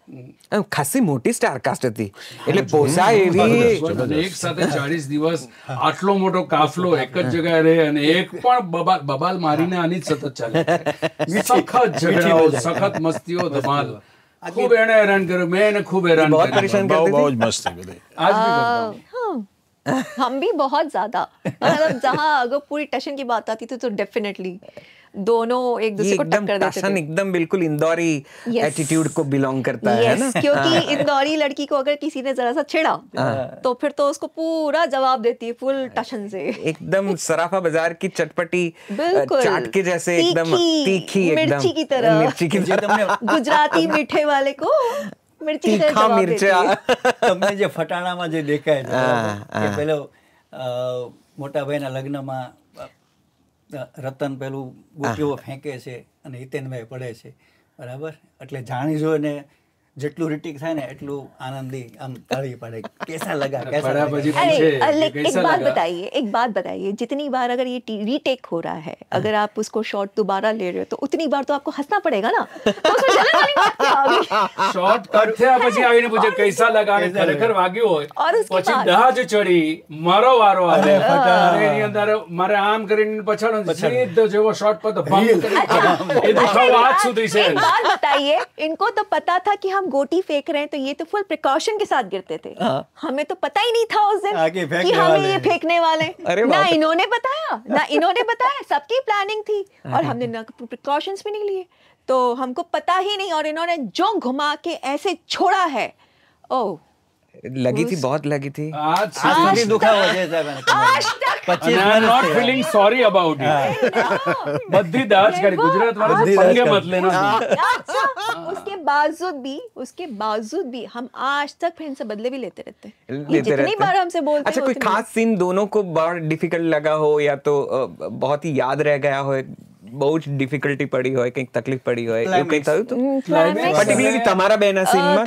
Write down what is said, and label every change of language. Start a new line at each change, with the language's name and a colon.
Gujarati: ખાસી મોટી સ્ટારકાસ્ટ હતી એટલે પોસાય એવી. એક સાથે 40 દિવસ આટલો મોટો કાફલો એક જ જગ્યાએ રહે અને એક પણ બબાલ મારીને આની જ સતત ચાલે. સખત ઝઘડાઓ, સખત મસ્તીઓ, ધમાલ. ખૂબ એને હેરાન કર્યો, મેં એને ખૂબ હેરાન કર્યો. બહુ જ મસ્ત થઈ ગઈ.
Hindi: आज भी करता हूँ. हम भी बहुत ज्यादा, मतलब जहाँ अगर पूरी टशन की बात आती थी तो डेफिनेटली दोनों एक दूसरे को टक्कर देते थे. एकदम बिल्कुल इंदौरी एटीट्यूड को बिलोंग करता है ना, क्योंकि इंदौरी लड़की को अगर किसी ने जरा सा छेड़ा तो फिर तो उसको पूरा जवाब देती है फुल टशन से. एकदम सराफा बाजार की चटपटी चाट के जैसे, एकदम तीखी, मिर्ची की तरह, गुजराती मीठे वाले को मिर्ची की तरह जवाब देती है.
Gujarati: તમને જે ફટાણામાં જે દેખાય છે કે પેલો મોટા ભાઈના લગ્નમાં રતન પેલું ગોટીઓ ફેંકે છે અને હિતેનભાઈ પડે છે, બરાબર, એટલે જાણી જોઈને જેટલું રીટિક થાય ને એટલું આનંદી આમ તાળી પાડે,
Hindi: कैसा लगा, कैसा लगा. अरे एक बात बताइए, जितनी बार अगर ये रीटेक हो रहा है, अगर आप उसको शॉट दोबारा ले रहे हो तो उतनी बार तो आपको हंसना पड़ेगा ना. तो उसमें जलन वाली बात क्या आ गई?
Gujarati: શોર્ટ કટ થયા પછી આવીને પૂછે
Hindi: કૈસા લગા,
Gujarati: અને ખરેખર વાગ્યું હોય, પછી દહાજ ચડી, મારો વારો આવે, અને એની અંદર મારે આમ કરીને પછાડો સીધો જેવો શોર્ટ પર તો ભંગ કરી, એ દુખાવો આજ સુધી છે.
Hindi: एक बात बताइए, इनको तो पता था कि हम गोटी फेंक रहे हैं तो ये तो फुल प्रिकॉशन के साथ गिरते थे. हमें तो पता ही नहीं था उस दिन कि हमें ये फेंकने वाले. ना इन्होंने बताया, ना इन्होंने बताया, सबकी प्लानिंग थी और हमने ना प्रिकॉशंस भी नहीं लिए, तो हमको पता ही नहीं. और इन्होंने जो घुमा के ऐसे छोड़ा है, ओह लगी थी, बहुत लगी थी.
Gujarati: આજ સુધી દુખાવો છે સાહેબ.
Hindi: आज तक
Gujarati: અને
English: I am not feeling sorry about it.
Gujarati: બધી દાજ કરી ગુજરાત વાળા
Hindi: से पंगे मत लेना. अच्छा, उसके बावजूद भी हम आज तक फिर इनसे बदले भी लेते रहते हैं. जितनी बार हमसे बोलते हैं. अच्छा, कोई खास सीन दोनों को बहुत डिफिकल्ट लगा हो या तो बहुत ही याद रह गया हो,
Gujarati: બહુ જ ડિફિકલ્ટી પડી હોય, કંઈક તકલીફ પડી હોય, એવું કંઈ થયું હતું પર્ટિક્યુલરલી તમારા બેના સીનમાં?